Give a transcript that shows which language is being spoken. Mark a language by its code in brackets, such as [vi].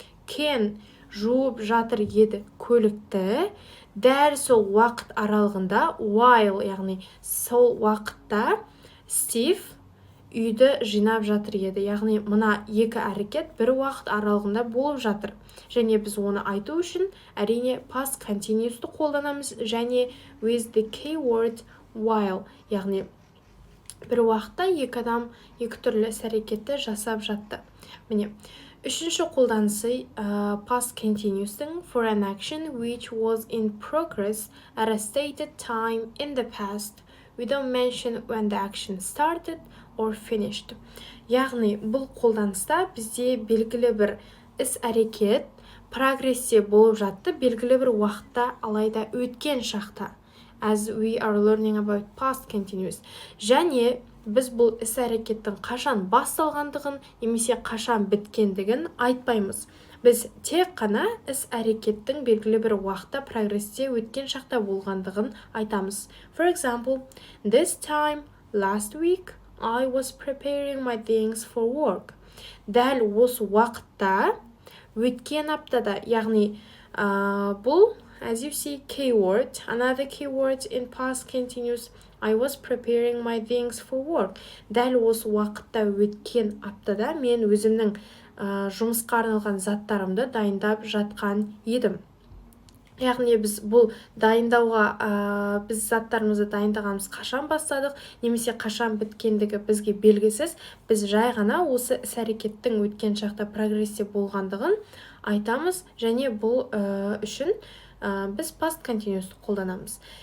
[kk] Ken жуып жатыр еді көлікті, дәл сол уақыт аралығында, while, яғни сол уақытта Steve үйді жинап жатыр еді. Яғни мына екі әрекет бір уақыт аралығында болып жатыр. Және біз оны айту үшін әрине past continuous'ты қолданамыз, және [en] with the keyword while, [kk] яғни бір уақытта екі адам екі түрлі іс-әрекетті жасап жатты. Міне, үшінші қолданысы [en] past continuous'тың for an action which was in progress at a stated time in the past. We don't mention when the action started or finished. [kk] Яғни бұл қолданыста бізде белгілі бір іс-әрекет прогрессе болып жатты, белгілі бір уақытта, алайда өткен шақта. [en] As we are learning about past continuous. [kk] Және біз бұл іс-әрекеттің қашан басталғандығын немесе қашан біткендігін айтпаймыз. Біз тек қана іс-әрекеттің белгілі бір уақытта прогресте өткен шақта болғандығын айтамыз. [en] For example, this time last week I was preparing my things for work. [kk] Дәл осы уақытта өткен аптада, яғни бұл, [en] as you see, keyword, another keyword in past continuous, I was preparing my things for work. [kk] Дәл осы уақытта өткен аптада мен өзімнің жұмысқа арналған заттарымды дайындап жатқан едім. Яғни біз бұл дайындауға, біз заттарымызды дайындағанымыз қашан бастадық, немесе қашан біткендігі бізге белгісіз, біз жай ғана осы іс-әрекеттің өткен шақта прогрессе болғандығын айтамыз, және бұл үшін біз past continuous қолданамыз.